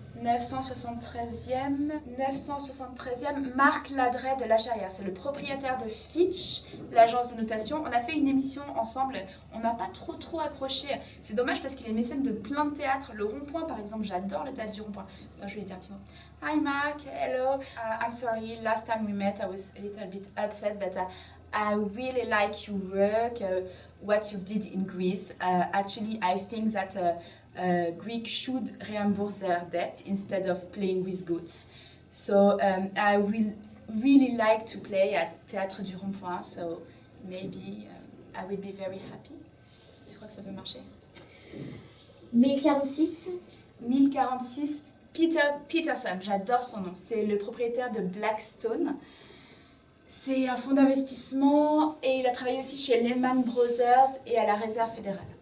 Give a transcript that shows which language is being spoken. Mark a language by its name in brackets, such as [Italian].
[French] 973e, Marc Ladret de l'Acharia. C'est le propriétaire de Fitch, l'agence de notation. On a fait une émission ensemble, on n'a pas trop accroché. C'est dommage parce qu'il est mécène de plein de théâtres. Le Rond-Point, par exemple, j'adore le théâtre du Rond-Point. Attends, je vais lui dire un petit mot. [English] Hi Mark, hello. I'm sorry, last time we met I was a little bit upset, but I really like your work, what you did in Greece. Actually, I think that Greek should reimburse their debt instead of playing with goats. So I will really like to play at Théâtre du Rond-Point, so maybe I will be very happy. [French] Tu crois que ça peut marcher? 1046. 1046, Peter Peterson, j'adore son nom. C'est le propriétaire de Blackstone. C'est un fonds d'investissement et il a travaillé aussi chez Lehman Brothers et à la Réserve fédérale.